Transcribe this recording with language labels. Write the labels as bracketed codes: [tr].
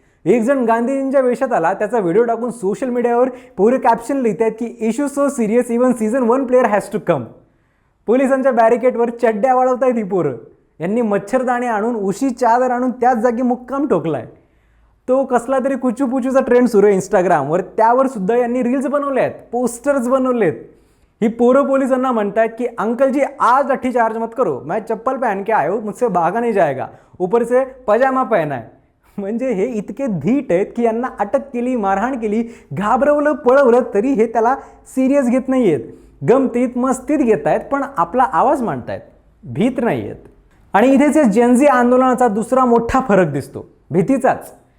[mr] एक जण गांधीजींच्या वेशात आला, त्याचा व्हिडिओ टाकून सोशल मीडियावर पुरे कॅप्शन लिहित आहेत की [en] Issue so serious even season 1 player has to come. [mr] पोलिसांच्या बॅरिकेडवर चड्ड्या वाढवतायत ही पोरं. यांनी मच्छरदाणी आणून, उशी चादर आणून त्याच जागी मुक्काम ठोकलाय. तो कसला तरी कुचूपुचूचा ट्रेंड सुरू आहे इंस्टाग्रामवर, त्यावर सुद्धा यांनी रील्स बनवले आहेत, पोस्टर्स बनवलेत. ही पोरं पोलिसांना म्हणतात की [hi] अंकल जी आज लाठी चार्ज मत करो, मैं चप्पल पहन के आयो, मुझसे भागा नहीं जाएगा, ऊपर से पजामा पहना है. [mr] म्हणजे हे इतके धीट आहेत की यांना अटक केली, मारहाण केली, घाबरवलं, पळवलं तरी हे त्याला सिरियस घेत नाही आहेत. गमतीत मस्तीत घेत आहेत, पण आपला आवाज मांडतायत, भीत नाही आहेत. आणि इथेच जेनझी आंदोलनाचा दुसरा मोठा फरक दिसतो, भीतीचाच.